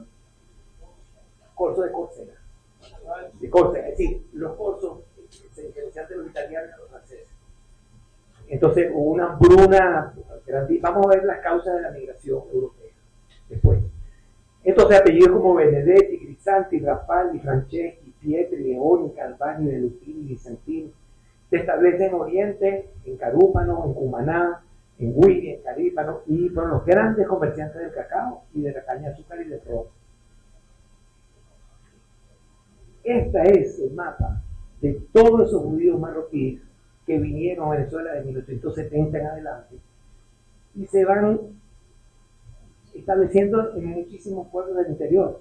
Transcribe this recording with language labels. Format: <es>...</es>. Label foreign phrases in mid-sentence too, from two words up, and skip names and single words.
<es>Corso de Córcega. De Córcega, es decir, los corsos se diferencian de los italianos y los franceses. Entonces hubo una hambruna grande. Vamos a ver las causas de la migración europea después. Entonces apellidos como Benedetti, Crisanti, Rafaldi, Franceschi, Pietri, Leoni, Calvani, De Lutini, Vicentini se establecen en Oriente, en Carúpano, en Cumaná, en Huiri, en Carípano, y fueron los grandes comerciantes del cacao y de la caña de azúcar y de ron. Este es el mapa de todos esos judíos marroquíes que vinieron a Venezuela de 1870 en adelante y se van estableciendo en muchísimos pueblos del interior.</es>